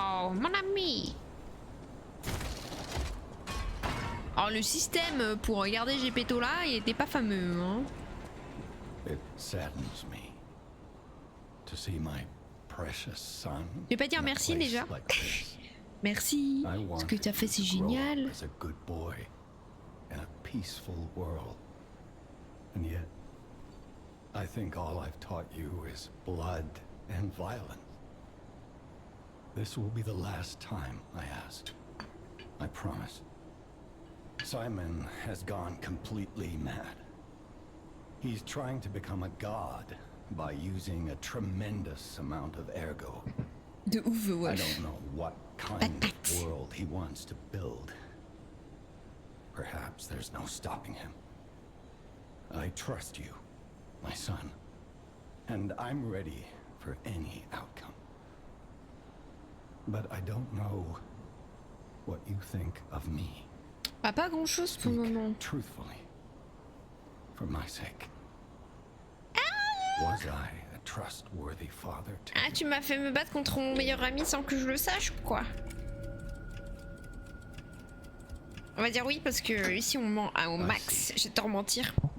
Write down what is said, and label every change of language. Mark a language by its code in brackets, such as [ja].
[fr] Gepetto, mon ami. Alors le système pour garder Gepetto là, il était pas fameux, hein. [en] It saddens me to see my precious son. [fr] Je vais pas dire merci déjà. Merci. Ce que tu as fait, c'est génial. [en] As a good boy in a peaceful world. And yet, I think all I've taught you is blood and violence. This will be the last time I ask. I promise. Simon has gone completely mad. He's trying to become a god by using a tremendous amount of ergo. [fr] De ouf, ouais. [en] I don't know what kind of world he wants to build. Perhaps there's no stopping him. I trust you, my son, and I'm ready for any outcome. But I don't know what you think of me. [fr] Ah, pas grand chose pour le moment. [en] Truthfully, for my sake. Was I a trustworthy father to [fr] Ah, tu m'as fait me battre contre mon meilleur ami sans que je le sache, quoi. On va dire oui parce que ici on ment au max. J'ai tort mentir.